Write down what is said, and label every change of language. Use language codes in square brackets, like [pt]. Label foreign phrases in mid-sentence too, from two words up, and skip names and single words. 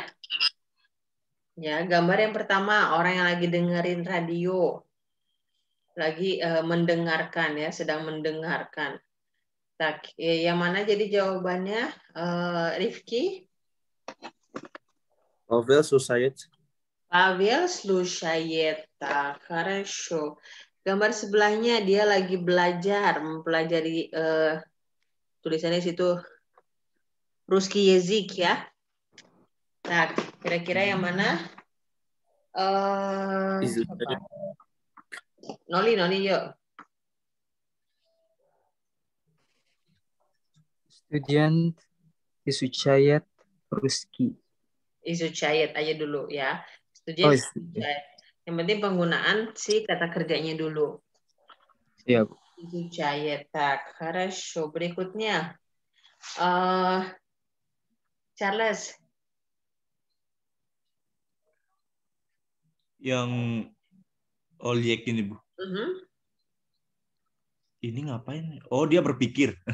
[id] Ya, gambar yang pertama, orang yang lagi dengerin radio. Lagi mendengarkan ya, sedang mendengarkan. Tak, yang mana jadi jawabannya, Rifki? [ru] Pavel слушает. Pavel слушает. Так, хорошо. [id] Gambar sebelahnya dia lagi belajar, mempelajari tulisannya situ [ru] русский язык [id] ya. Nah, kira-kira yang mana? [ru] Изучает. [id] Noli yuk. [ru] Студент изучает русский. [id] Изучает aja dulu ya. Oh, [ru] Student изучает. [id] Yang penting penggunaan si kata kerjanya dulu. siap. [ru] Изучает. Так, хорошо. [id] Berikutnya. Charles. Yang Oljek ini, Bu. Uh-huh. Ini ngapain? Oh, dia berpikir.